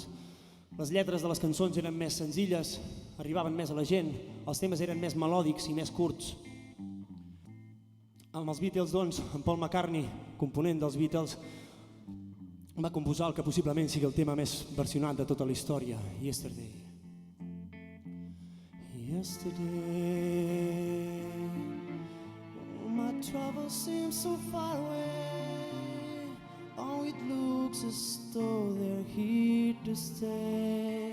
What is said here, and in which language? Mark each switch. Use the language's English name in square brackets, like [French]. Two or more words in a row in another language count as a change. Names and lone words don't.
[Catalan] Les lletres de les cançons eren més senzilles, arribaven més a la gent, els temes eren més melòdics i més curts. Amb els Beatles, doncs, en Paul McCartney, component dels Beatles, va composar el que possiblement sigui el tema més versionat de tota la història, [English] Yesterday. Yesterday, oh, my troubles seem so far away. Oh, it looks as though they're here to stay.